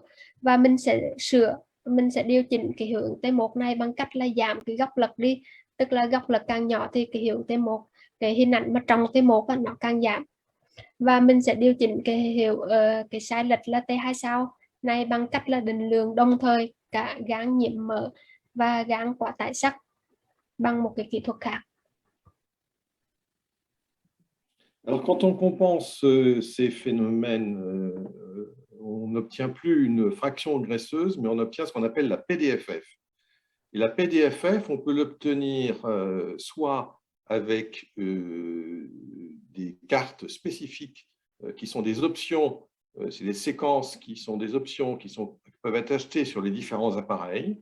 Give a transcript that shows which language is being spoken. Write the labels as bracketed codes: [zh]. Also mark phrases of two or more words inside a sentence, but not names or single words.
[vi] Và mình sẽ điều chỉnh cái hiệu ứng T1 này bằng cách là giảm cái góc lật đi, tức là góc lật càng nhỏ thì cái hiệu ứng T1, cái hình ảnh mà trong T1 nó càng giảm. Và mình sẽ điều chỉnh cái sai lệch là T2 sao này bằng cách là định lượng đồng thời cả gan nhiễm mỡ và gan quá tải sắt bằng một cái kỹ thuật khác. [fr] Alors, quand on compense ces phénomènes, on n'obtient plus une fraction graisseuse, mais on obtient ce qu'on appelle la PDFF. Et la PDFF, on peut l'obtenir soit avec des cartes spécifiques qui sont des options, c'est des séquences qui sont des options qui peuvent être achetées sur les différents appareils.